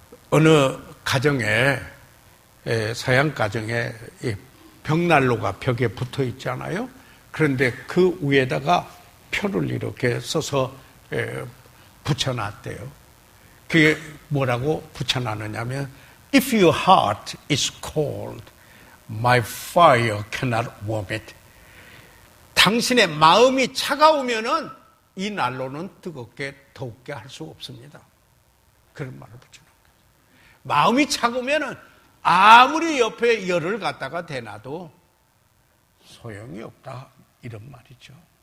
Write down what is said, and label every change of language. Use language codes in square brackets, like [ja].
[ko] 어느 가정에, 서양 가정에 벽난로가 벽에 붙어 있잖아요. 그런데 그 위에다가 표를 이렇게 써서 붙여놨대요. 그게 뭐라고 붙여놨느냐면 [en] If your heart is cold, my fire cannot warm it. [ko] 당신의 마음이 차가우면은 이 난로는 더욱게 할 수 없습니다. 그런 말을 붙여놓은 거예요. 마음이 차가우면은 아무리 옆에 열을 갖다가 대놔도 소용이 없다, 이런 말이죠.